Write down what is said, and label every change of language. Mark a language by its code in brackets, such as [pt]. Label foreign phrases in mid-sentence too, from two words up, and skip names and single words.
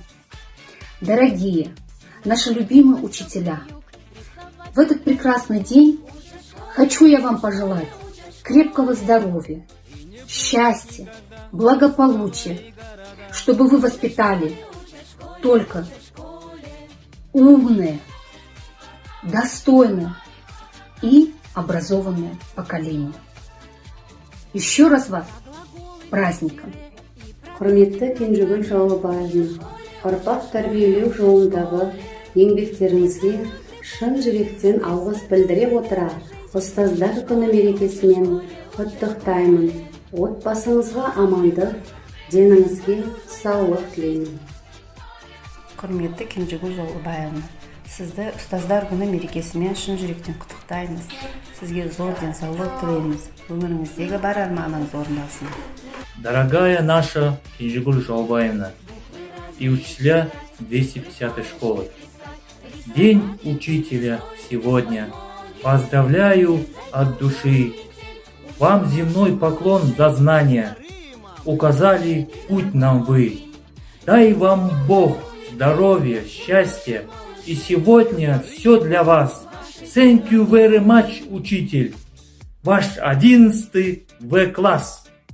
[ru] Дорогие, наши любимые учителя, в этот прекрасный день хочу я вам пожелать крепкого здоровья, счастья, благополучия, чтобы вы воспитали только умное, достойное и образованное поколение. Еще раз вас с праздником! [kk] Құрметті Кенжегүл Жолубаевна, ұрпақ тәрбиелеу жолындағы еңбектеріңізге шын жүректен алғыс білдіре отыра, ұстаздар күні мерекесімен құттықтаймын. Отбасыңызға амандық, деніңізге саулық тілеймін. Құрметті Кенжегүл Жолубаевна, сізді ұстаздар күні мерекесімен шын жүректен құттықтаймыз. Сізге зор денсаулық тілейміз. Өміріңіздегі бар арманыңыз орындалсын. [ru] Дорогая наша Кенжегуль Жолубаевна и учителя 250-й школы, День учителя сегодня. Поздравляю от души. Вам земной поклон за знания. Указали путь нам вы. Дай вам Бог здоровья, счастья. И сегодня все для вас. [en] Thank you very much, [ru] учитель. Ваш 11-й В-класс.